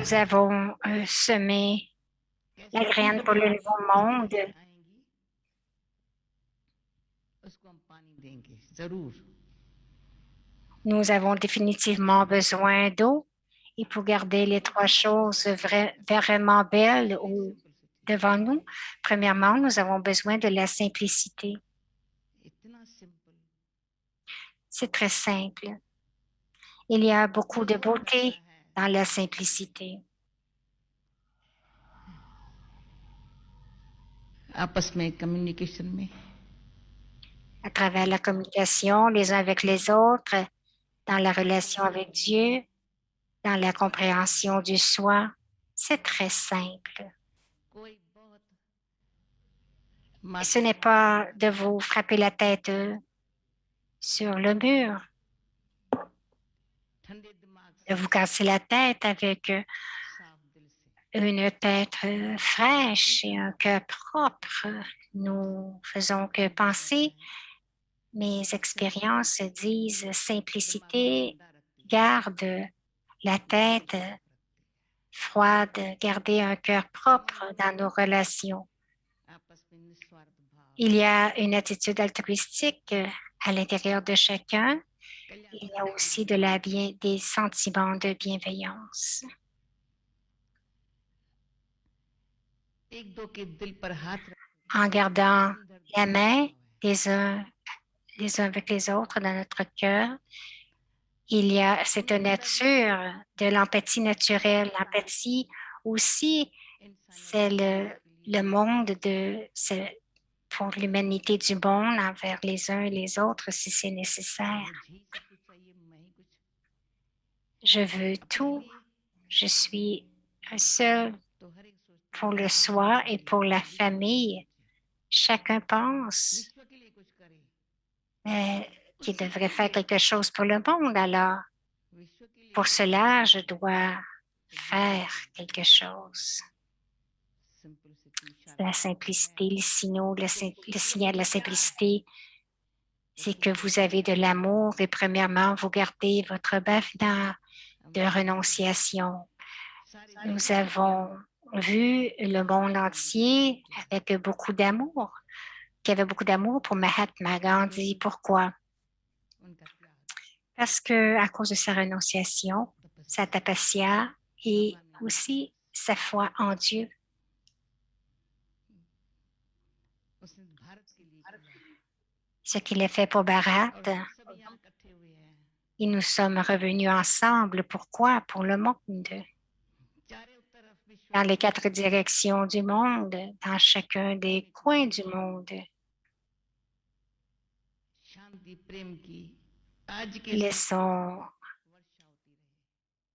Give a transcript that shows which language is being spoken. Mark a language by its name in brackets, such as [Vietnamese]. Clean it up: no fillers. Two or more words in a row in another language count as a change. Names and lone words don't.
[French] Nous avons semé la graine pour le nouveau monde. [Hindi] उसको हम पानी देंगे जरूर [French] Nous avons définitivement besoin d'eau et pour garder les trois choses vraiment belles devant nous, premièrement, nous avons besoin de la simplicité. [Hindi] इतना सिंपल [French] C'est très simple. Il y a beaucoup de beauté dans la simplicité. [Hindi] आपस में कम्युनिकेशन में [French] À travers la communication les uns avec les autres, dans la relation avec Dieu, dans la compréhension du soi, c'est très simple. [Hindi] कोई बहुत [French] Ce n'est pas de vous frapper la tête sur le mur, [Hindi] ठंडे दिमाग [French] de vous casser la tête avec [Hindi] साफ दिल से [French] une tête fraîche et un cœur propre. Nous faisons que penser. Mes expériences disent simplicité, garde la tête froide, garder un cœur propre dans nos relations. [Hindi] आपस में निस्वार्थ भाव [French] Il y a une attitude altruistique à l'intérieur de chacun. Il y a aussi des sentiments de bienveillance. [Hindi] एक दो के दिल पर हाथ रख [French] en gardant [Hindi] दिल धड़कन [French] la main [Hindi] भाव है। [French] les uns avec les autres dans notre cœur. Il y a cette nature de l'empathie naturelle. L'empathie aussi, c'est le monde pour l'humanité du monde envers les uns et les autres si c'est nécessaire. [Hindi] मुझे ही सब कुछ चाहिए, मैं ही कुछ [French] Je veux tout. [Hindi] अपने लिए [French] Je suis un seul [Hindi] तो हर एक सोचता [French] pour [Hindi] है [French] le [Hindi] कि [French] soi et [Hindi] मेरे [French] pour [Hindi] लिए [French] la [Hindi] सभी के लिए [French] famille. Chacun pense [Hindi] विश्व के लिए कुछ करे, [French] qu'il devrait faire quelque chose pour le monde. Alors, [Hindi] विश्व के लिए [French] pour [Hindi] कुछ [French] cela, je [Hindi] करे। [French] dois faire quelque chose. Simplicity, C'est la simplicité, le signal de la simplicité, c'est que vous avez de l'amour et premièrement, vous gardez votre baffe de renonciation. Nous avons vu le monde entier avec beaucoup d'amour, qui avait beaucoup d'amour pour Mahatma Gandhi. Pourquoi? [Hindi] उनका त्याग, [French] Parce que à cause de sa renonciation, sa tapasya et aussi sa foi en Dieu. [Hindi] उसने भारत के लिए किया [French] Ce qu'il a fait pour Bharat, [Hindi] और हम सभी यहाँ इकट्ठे हुए हैं। [French] et nous sommes revenus ensemble. Pourquoi? Pour le monde. [Hindi] चारों तरफ विश्व [French] Dans les [Hindi] की [French] 4 directions du monde, dans chacun des coins du monde. [Hindi] शांति प्रेम की आज के [French] Laissons [Hindi] वर्षा होती रहे।